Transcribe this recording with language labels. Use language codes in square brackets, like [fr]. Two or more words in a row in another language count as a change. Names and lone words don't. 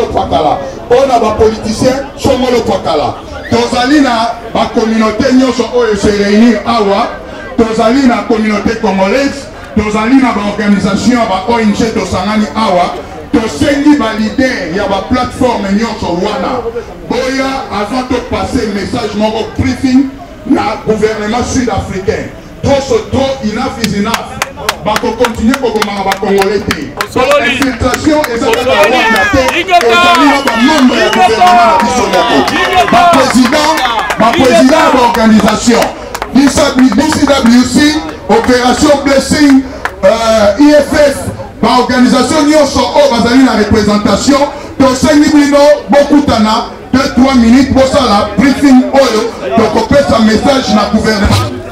[ln] pakala pona ba politicien songolo pakala tozali na ba communauté nyonso oyo [fr] se réunir [ln] awa tozali na [fr] communauté congolaise [ln] tozali na ba organisation ba ONG tosangani awa tosengi ba leader ya ba plateforme nyonso wana boya [fr] avant de passer [ln] message moko briefing na [fr] gouvernement sud-africain [ln] trop [en] enough is enough [ln] bako continuer kogomanga bakongolais te infiltration ezaka bawanda te ezali na bamembre ya gouvernement na biso moko baprésident ya baorganisation DCWC opération blessing IFF baorganisation nyonso oyo bazali na représentation tosengi bino bokutana 2-3 minutes bosala briefing oyo tokopesa message na gouvernement